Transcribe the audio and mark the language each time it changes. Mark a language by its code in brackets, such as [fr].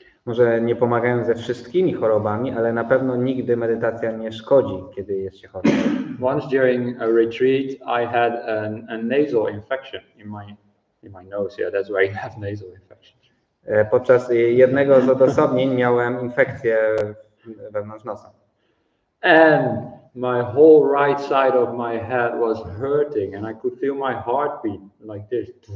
[pl] Może nie pomagają ze wszystkimi chorobami, ale na pewno nigdy medytacja nie szkodzi, kiedy jest się chory. [en] Once during a retreat, I had a nasal infection in my nose. Yeah, that's why I have nasal infections. [pl] Podczas jednego z odosobnień miałem infekcję wewnątrz nosa. [en] And my whole right side of my head was hurting, and I could feel my heartbeat like this.